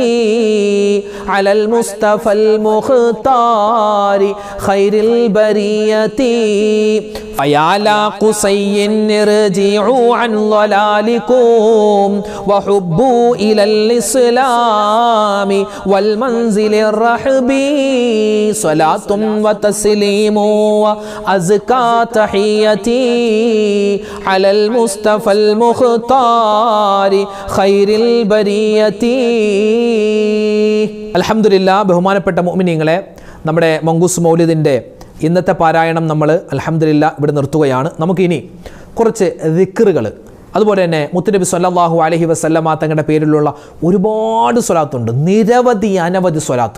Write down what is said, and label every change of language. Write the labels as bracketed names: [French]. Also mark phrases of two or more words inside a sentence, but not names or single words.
[Arabic] على المصطفى المختار خير البرية فيا لا قصي ارجعوا عن ضلالكم وحبوا إلى الإسلام والمنزل الرحب صلاة وتسليم وأزكى تحيتي على المصطفى المختار خير البرية الحمد لله [Malayalam] ബഹുമാനപ്പെട്ട മുഅ്മിനീങ്ങളെ നമ്മുടെ മങ്കൂസ് മൗലിദിൻ്റെ ഇന്നത്തെ പാരായണം നമ്മൾ അൽഹംദുലില്ലാ ഇവിടെ നിർത്തുകയാണ്. നമുക്കിനി കുറച്ച് ദിക്റുകൾ അതുപോലെ തന്നെ മുത്തുനബി [Arabic] صلى الله عليه وسلم [Malayalam] തങ്ങളുടെ പേരിലുള്ള ഒരുപാട് സ്വലാത്തുണ്ട്, നിരവധി അനവധി സ്വലാത്ത്.